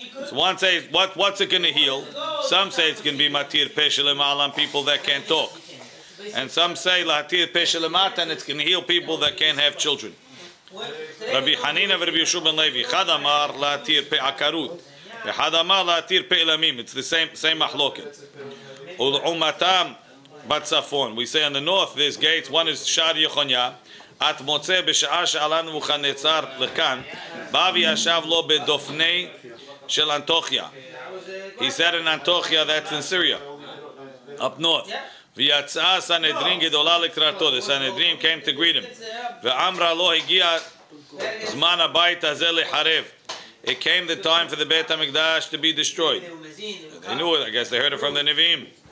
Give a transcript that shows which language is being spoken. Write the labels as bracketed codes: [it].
[en] So one says what's it going to heal? Some say it's going to be matir [he] פה שלמעלן, [en] people that can't talk, and some say [he] להתיר פה שלמטן, [en] it's going to heal people that can't have children. [he] Rabbi Hanina and Rabbi Yeshua ben Levi אחד אמר להתיר פה עקרות ואחד אמר להתיר פה אלמים. [en] It's the same מחלוקת. [he] ולעומתם בצפון, [en] we say on the north there's gates. One is שער יחוניה. [he] את מוצא בשעה שעלה נבוכדנצר לכאן בא וישב לו בדופני של אנטוכיה. [en] He said in Antiochia, that's in Syria, up north. [he] ויצאה סנהדרין גדולה לקראתו. [en] The Sanhedrin came to greet him. [he] ואמרה לו הגיע זמן הבית הזה לחרב. [en] It came the time for the Beit HaMikdash to be destroyed. They knew it. I guess they heard it from the Nevi'im.